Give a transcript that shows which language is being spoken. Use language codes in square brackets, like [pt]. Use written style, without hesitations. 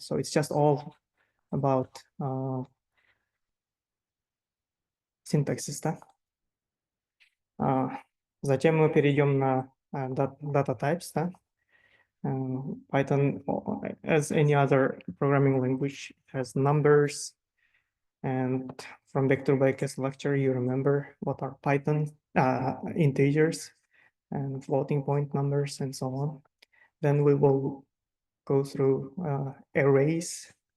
[en] So it's just all about syntaxes, да? [ru] Затем мы перейдем на data types, да? [en] Python, as any other programming language, has numbers. And from Vector Baker's lecture, you remember what are Python integers and floating point numbers and so on. Then we will go through arrays.